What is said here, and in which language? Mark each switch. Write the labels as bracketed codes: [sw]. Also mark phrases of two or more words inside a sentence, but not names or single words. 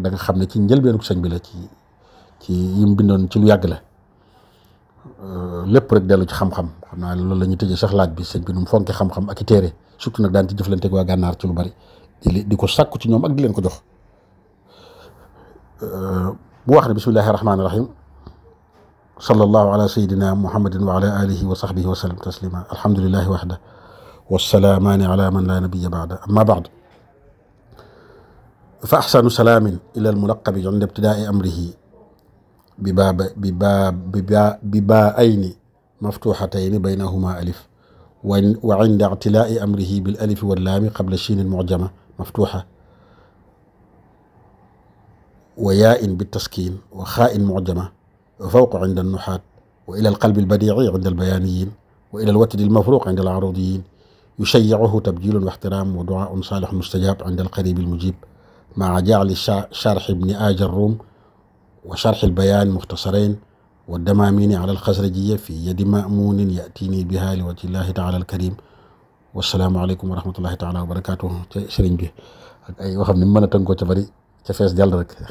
[wo] da nga xam ne ci njëlbeenu sëñ bi la ci yim bindoon ci lu yàgg la lépp rek dellu ci xam-xam xam naa loolu la ñuy tëjee sax laaj bi sëñ bi nu mu fonke xam-xam ak i téere surtout nag daan ci jëflanteeg waa gànnaar ci lu bari di ko sàkku ci ñoom ak di leen ko jox bu wax ne [ar] بسم الله الرحمن الرحيم صلى الله على سيدنا محمد وعلى آله وصحبه وسلم تسليما الحمد لله وحده والسلام على من لا نبي بعده أما بعد فأحسن سلام إلى الملقب عند ابتداء أمره بباءين مفتوحتين بينهما ألف وعند اعتلاء أمره بالألف واللام قبل الشين المعجمة مفتوحة وياء بالتسكين وخاء معجمة وفوق عند النحاة وإلى القلب البديع عند البيانيين وإلى الوتد المفروق عند العروضيين يشيعه تبجيل واحترام ودعاء صالح مستجاب عند القريب المجيب مع جعل شرح ابن آج الروم وشرح البيان مختصرين والدمامين على الخزرجية في يد مأمون يأتيني بها لوجه الله تعالى الكريم والسلام عليكم ورحمة الله تعالى وبركاته [wo] sëriñ bi ak ay waxam ni mën a tënkoo ca bari ca fees jàll rek